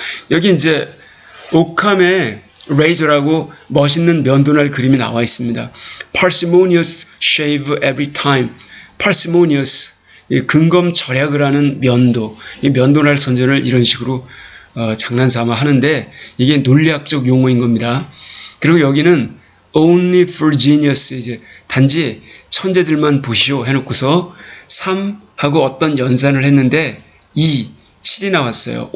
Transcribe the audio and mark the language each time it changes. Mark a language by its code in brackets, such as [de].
[ko] 여기 이제 오캄의 레이저라고 멋있는 면도날 그림이 나와 있습니다. [en] Parsimonious shave every time. [ko] Parsimonious, 근검절약을 하는 면도. 이 면도날 선전을 이런 식으로 장난삼아 하는데 이게 논리학적 용어인 겁니다. 그리고 여기는 [en] only for genius, [ko] 이제 단지 천재들만 보시오 해놓고서 3하고 어떤 연산을 했는데 2, 7이 나왔어요.